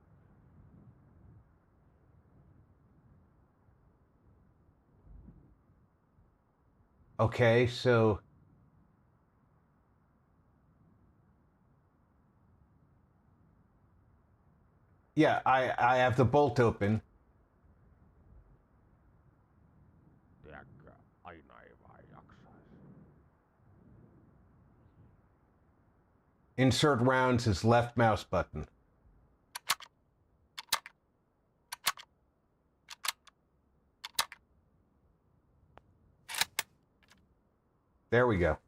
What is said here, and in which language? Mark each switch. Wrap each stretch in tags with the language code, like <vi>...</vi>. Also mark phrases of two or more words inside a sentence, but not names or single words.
<en>Okay, so... Yeah, I have the bolt open.</en> <fi>Tiedätkö, aina ei vaan jaksaisi.</fi> <en>Insert rounds is left mouse button. There we go.</en>